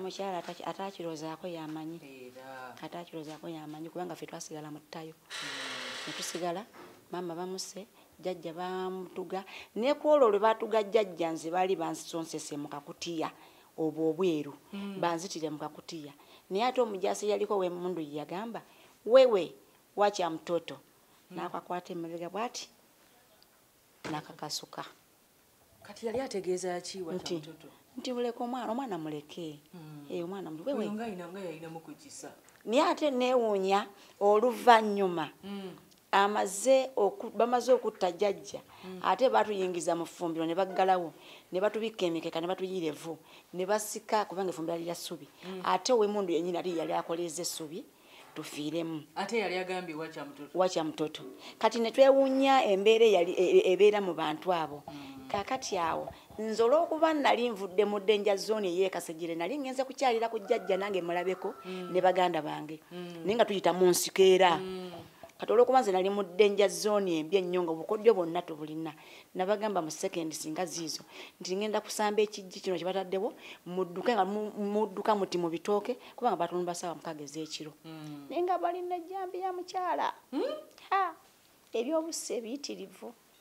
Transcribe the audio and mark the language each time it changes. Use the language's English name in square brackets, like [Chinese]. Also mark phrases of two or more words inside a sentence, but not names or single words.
[Ganda] mukyala ataakirozaako yamanyi kubanga ffe twasigala mu ttayo ne tusigala maama bamuse jjajja bamutuga ne kwolwo lwe batuga jjajja nze baali bansonsese mu kakutiya obweru banzitire mu kakutiya naye ate omujasi yaliko w'emmundu yagamba [Swahili] wewe wacha mtoto [Ganda] n'akakwata emabega bw'ati n'akakasuka kati yali ategeeza ki [Swahili] wacha mtoto [Ganda] nti muleke omwana muleke omwana wewe nga yalina mukujisa naye ate neewuunya oluvannyuma bamaze okutta jjajja ate batuyingiza mu ffumbiro ne baggalawo ne batubikka emikeka ne batuyira evvu ne basika kubanga effumbiro lya ssubi ate ow'emmundu yennyini ate yali akoleza essubi tufiiremu ate yali agambye [Swahili] wacha mtoto [Ganda] kati ne twewuunya embeera ebeera mu bantu abo kakati awo nze olw'okuba nali nvudde mu ddenja zooni ey'ekasejjere nali ngenze kukyalira ku jjajja nange mulabeko ne baganda bange naye nga tuyita mu nsiko era kati olw'okuba nze nali mu ddenja zooni embi ennyo nga obukodyo bwonna tubulina nabagamba mu sekendi singa ziizo nti ngenda kusamba ekijji kino kye bataddewo mudduke nga mudduka muti mu bitooke kubanga batunda ssaawa 6 ez'ekiro naye nga balina ejjambi ya mukyala ebyobuse ebiyitirivu